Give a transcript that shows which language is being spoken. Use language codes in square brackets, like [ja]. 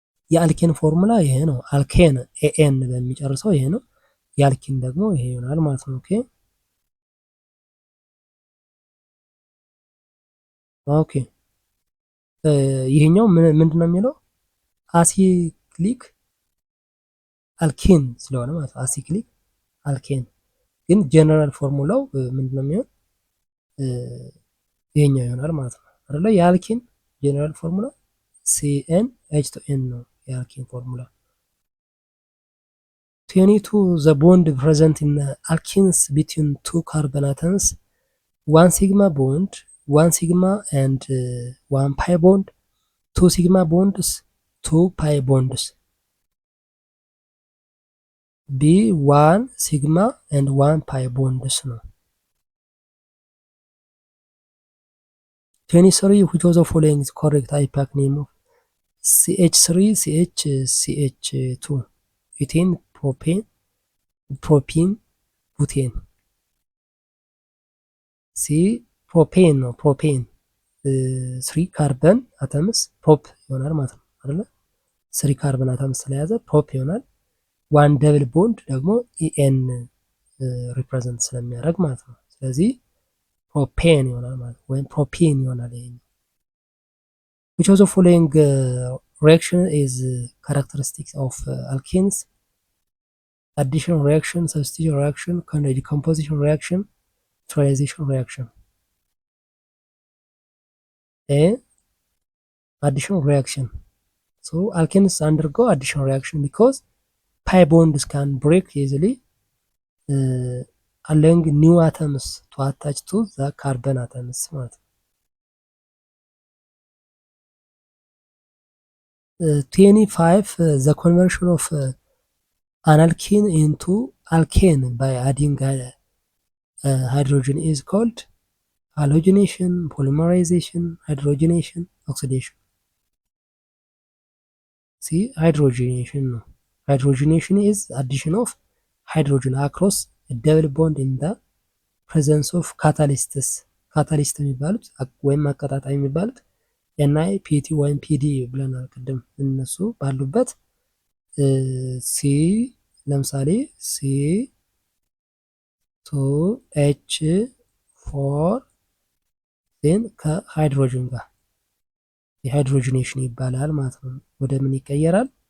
[am] የአልኬን ፎርሙላ ይሄ ነው። አልኬን ኤኤን በሚጨርሰው ይሄ ነው። የአልኪን ደግሞ ይሄ ይሆናል ማለት ነው። ኦኬ ኦኬ ይሄኛው ምንድነው የሚለው አሲክሊክ አልኬን ስለሆነ ማለት ነው። አሲክሊክ አልኬን ግን ጀነራል ፎርሙላው ምንድነው የሚሆን ይሄኛው ይሆናል ማለት ነው አይደል? የአልኬን ጀነራል ፎርሙላ ሲኤን ኤች2ኤን ነው የአልኬን ፎርሙላ። [en] 22 the bond present in alkenes between two carbon atoms, one sigma bond, one sigma and one pi bond, two sigma bonds, two pi bonds. B one sigma and one pi bonds ነው። 23 which of the following is correct IUPAC name of CH3 CH CH2 ዩቴን ፕሮፔን ፕሮፒን ቡቴን። ሲ ፕሮፔን ነው። [am] ፕሮፔን 3 ካርበን አተምስ ፕሮፕ ይሆናል ማለት ነው አይደለ? 3 ካርበን አተምስ ስለያዘ ፕሮፕ ይሆናል። ዋን ደብል ቦንድ ደግሞ ኢኤን ሪፕሬዘንት ስለሚያደርግ ማለት ነው። ስለዚህ ፕሮፔን ይሆናል ማለት ወይም ፕሮፒን ይሆናል። ይሄ [en] which of the following reaction is characteristic of alkenes? Addition reaction, substitution reaction, decomposition reaction, neutralization reaction. A addition reaction. So alkenes undergo addition reaction because pi bonds can break easily allowing new atoms to attach to the carbon atoms. 25 the conversion of an alkene into alkane by adding hydrogen is called halogenation, polymerization, hydrogenation, oxidation. See hydrogenation. Hydrogenation is addition of ሃይድሮጅን አክሮስ ደብል ቦንድ ኢን ዘ ፕሬዘንስ ኦፍ ካታሊስትስ [am] ካታሊስት የሚባሉት ወይም አቀጣጣይ የሚባሉት ኤንአይ ፒቲ ወይም ፒዲ ብለናል ቅድም እነሱ ባሉበት ሲ ለምሳሌ ሲ ቱ ኤች ፎር ዜን ከሃይድሮጅን ጋር የሃይድሮጂኔሽን ይባላል ማለት ነው። ወደ ምን ይቀየራል?